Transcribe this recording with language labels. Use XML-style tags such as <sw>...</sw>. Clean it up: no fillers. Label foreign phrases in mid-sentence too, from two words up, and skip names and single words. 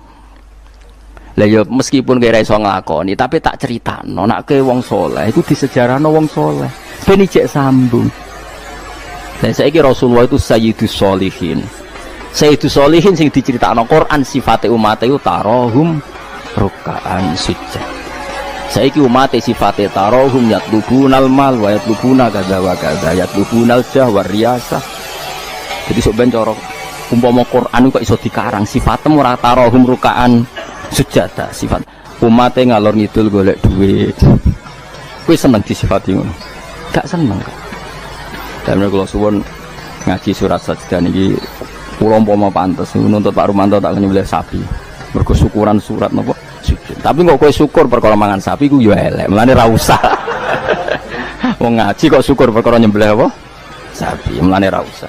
<jv>Lah ya meskipun kira iso nglakoni tapi tak critakno nek ke wong saleh iku disejarahno wong saleh ben ijek sambung. Lah saiki Rasulullah itu</jv> <ar>سيد الصالحين. سيد الصالحين</ar> <jv>sing diceritakno Quran sifate umat iku</jv> <ar>تراحم ركعا سجود.</ar> <jv>Saiki umat sifate</jv> <ar>تراحم يطلبون المال و يطلبون كذا و كذا يطلبون الجاه و الرياسة.</ar> <jv>Jadi sok ben cara umpama Quran kok iso dikarang sifatem ora</jv> <ar>تراحم ركعا سجدا</ar> <jv>sifat umatnya ngalor ngidul golek duit. Kuwi seneng disifati ngono. Gak seneng kok. Dan kalau suwun ngaji surat sajdah niki kula umpama pantes nuntut Pak Rumanto tak nyembelih sapi. Mergo syukuran surat napa sujud. Tapi kok kowe syukur perkara mangan sapi ku ya elek. Mulane ra usah. Wong ngaji kok syukur perkara nyembelih apa? Sapi. Mulane ra usah.</jv>